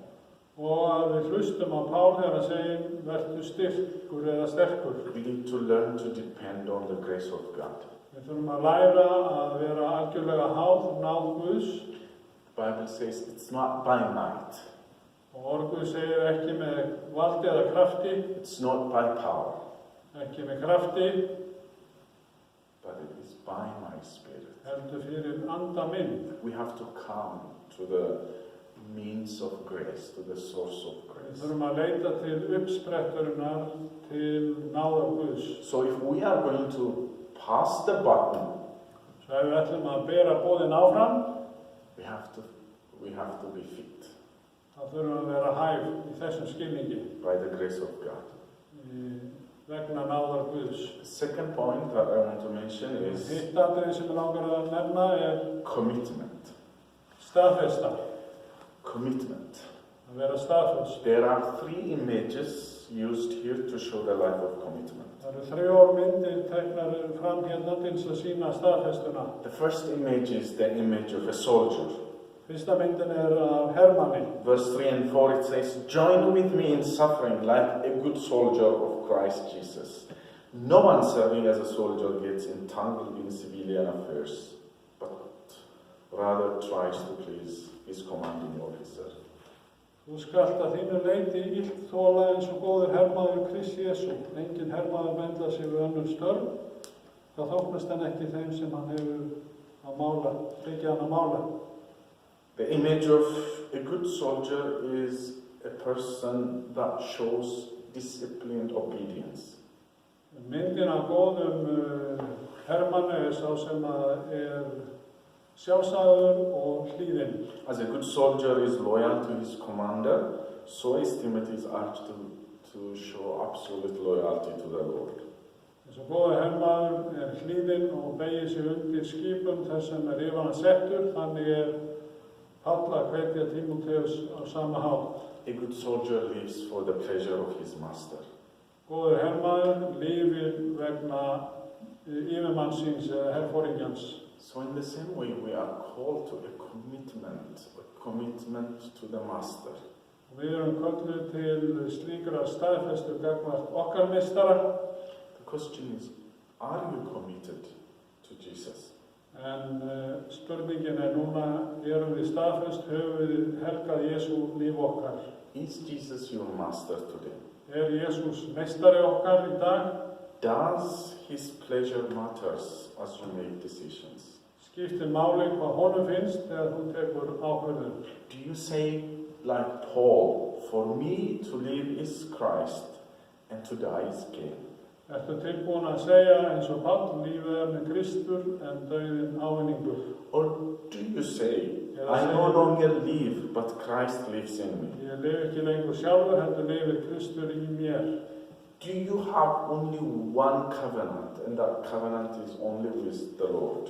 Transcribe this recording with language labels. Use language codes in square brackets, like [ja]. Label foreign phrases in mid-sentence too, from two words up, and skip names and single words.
[is] Og að við hlustum á Pál þegar hann segir, vertu styrkur eða sterkur. [en] We need to learn to depend on the grace of God. [is] Við þurfum að læra að vera algjörlega háð náð Guðs. [en] The Bible says it's not by might. [is] Og orð Guð segir ekki með valdi eða krafti. [en] It's not by power. [is] Ekki með krafti. [en] But it is by my spirit. [is] Heldur fyrir anda minn. [en] We have to come to the means of grace, to the source of [is] Við [en] grace. [is] þurfum að leita til uppspretturinnar, til náðar Guðs. [en] So if we are going to pass the button, [is] Svo ef við ætlum að bera boðin áfram, [en] we have to be fit [is] þá þurfum við að vera hæf í þessum skilningi [en] by the grace of God. [is] Vegna náðar Guðs. [en] The second point that I want to mention is [is] Hitt atriði sem ég langar að nefna [en] commitment. [is] staðfesta, [en] Commitment. [is] að vera staðfest. [en] There are three images used here to show the life of commitment. [is] Það eru 3 myndir teknar fram hérna til þess að sýna staðfestuna. [en] The first image is the image of a soldier. [is] Fyrsta myndin af hermanni. [en] Verse 3 and 4 it says, "Join with me in suffering like a good soldier of Christ Jesus. No one serving as a soldier gets entangled in civilian affairs, but rather tries to please his commanding officer." [is] Þú skalt að þínu leyti illt þola eins og góður hermaður Krists Jesú. Enginn hermaður bendla sig við önnur störf, þá þóknast hann ekki þeim sem hann hefur að mála, tekið hann að mála. [en] The image of a good soldier is a person that shows disciplined obedience. [is] Myndin af góðum hermanni sá sem að sjálfsagður og hlýðinn. [en] As a good soldier is loyal to his commander, so is Timothy's urged to show absolute loyalty to the Lord. [is] Þess að góður hermaður hlýðinn og beygir sig undir skipum þess sem yfir hann settur, þannig Páll að hvetja Tímóteus á sama hátt. [en] A good soldier lives for the pleasure of his master. [is] Góður hermaður lifir vegna yfirmanns síns herforingjans. [en] So in the same way we are called to a commitment to the master. [is] Við erum kölluð til slíkra staðfestu gagnvart okkar meistara. [en] The question is, are you committed to Jesus? [is] En spurningin núna, erum við staðfest, höfum við helgað Jesú líf okkar? [en] Is Jesus your master today? [is] Jesús meistari okkar í dag? [en] Does his pleasure matters as you make decisions? [is] Skiptir máli hvað honum finnst þegar þú tekur ákvörðun? [en] Do you say like Paul, for me to live is Christ and to die is gain? [is] Ertu tilbúin að segja eins og Páll, lífið með Kristur en dauðinn ávinningur? [en] Or do you say, I no longer live, but Christ lives in me? [is] Ég lifi ekki lengur sjálfur, heldur lifir Kristur í mér. [en] Do you have only one covenant, and that covenant is only with the Lord?